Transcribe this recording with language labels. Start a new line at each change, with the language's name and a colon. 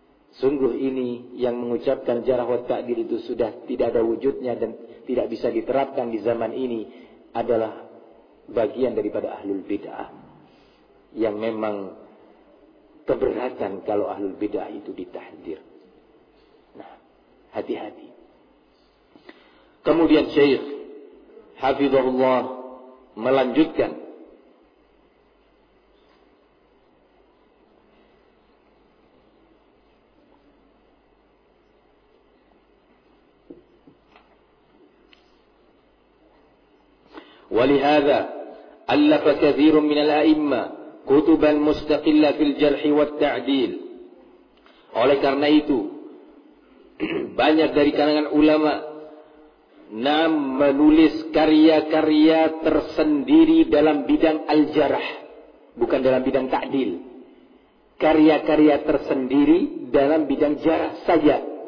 Indonesian: Sungguh ini yang mengucapkan jarh wa ta'dil itu sudah tidak ada wujudnya dan tidak bisa diterapkan di zaman ini adalah bagian daripada ahlul bid'ah yang memang keberatan kalau ahlul bid'ah itu ditahdir. Nah, hati-hati. Kemudian Syekh Hafizahullah melanjutkan,
Arabic: ولهذا ألف كثير من الأئمة كتبا مستقلة في الجرح والتعديل.
Indonesian: Oleh karena itu banyak dari kalangan ulama menulis karya-karya tersendiri dalam bidang al-jarh, bukan dalam bidang ta'dil. Karya-karya tersendiri dalam bidang jarh saja.